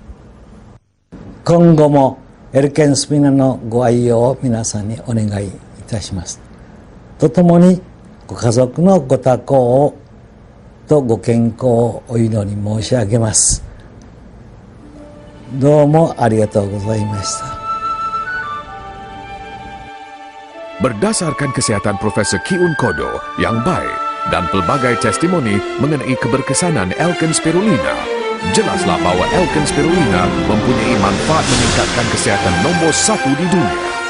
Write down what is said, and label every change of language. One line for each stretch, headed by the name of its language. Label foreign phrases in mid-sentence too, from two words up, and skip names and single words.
Japanese: 今後もエルケンスピナのご愛用を皆さんにお願いいたします。とともにご家族のご多幸とご健康をお祈り申し上げます。どうもありがとうございました。
Malay: Berdasarkan kesihatan Profesor Ki-Un Kudo yang baik dan pelbagai testimoni mengenai keberkesanan Alkene Spirulina, jelaslah bahawa Alkene Spirulina mempunyai manfaat meningkatkan kesihatan nombor 1 di dunia.